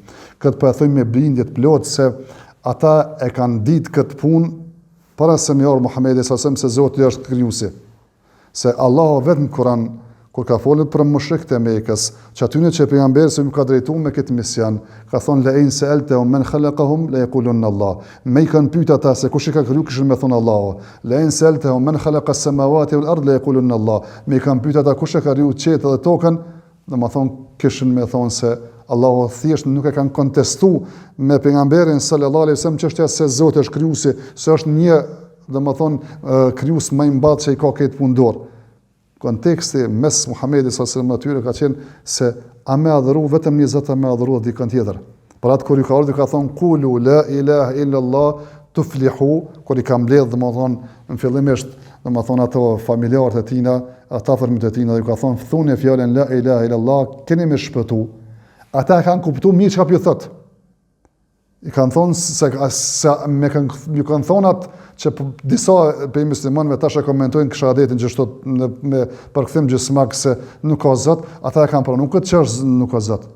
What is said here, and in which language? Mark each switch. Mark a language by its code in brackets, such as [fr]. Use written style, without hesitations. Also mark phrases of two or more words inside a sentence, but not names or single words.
[sq] Këtë po e them me bindje të plotë se ata e kanë ditë këtë punë para se me orë Muhamedi [ar] صلى الله عليه وسلم [sq] se Zoti është krijuesi. Se Allahu vetëm Kur'an kur ka folur për mushrikët e Mekës, që atyne që pejgamberi se nuk ka drejtuar me këtë mision, ka thonë [ar] لئن سألتهم من خلقهم ليقولن الله. [sq] Me i kanë pyet ata se kush i ka kriju, kishin me thonë Allahu. [ar] لئن سألتهم من خلق السماوات والأرض ليقولن الله. [sq] Me i kanë pyet ata kush e ka kriju qetë dhe tokën, domethënë kishin me thonë se Allahu thjesht nuk e kanë kontestu me pejgamberin [ar] صلى الله عليه وسلم [sq] çështja se Zoti është krijuesi, se është një domethënë krijues më i mbatë që i ka këtë punë dorë. Konteksti mes Muhamedit [ar] صلى الله عليه وسلم [sq] ka qenë se a me adhuru vetëm një Zot, a me adhuru dikën tjetër. Për atë kur i ka ardhur ka thonë [ar] قولوا لا إله إلا الله تفلحوا, [sq] kur i ka mbledh domethënë në fillimisht domethënë ato familjarët e tina, ata fëmijët e tina, dhe i ka thonë thuni fjalën [ar] لا إله إلا الله, [sq] keni me shpëtu. Ata kanë kuptuar mirë çka po thot. I kanë thonë se me kanë thonë atë që disa për muslimanëve tash e komentojnë shahadetin që thot me përkthim gjysmak se nuk ka Zot, ata e kanë pranuar këtë që është nuk ka Zot.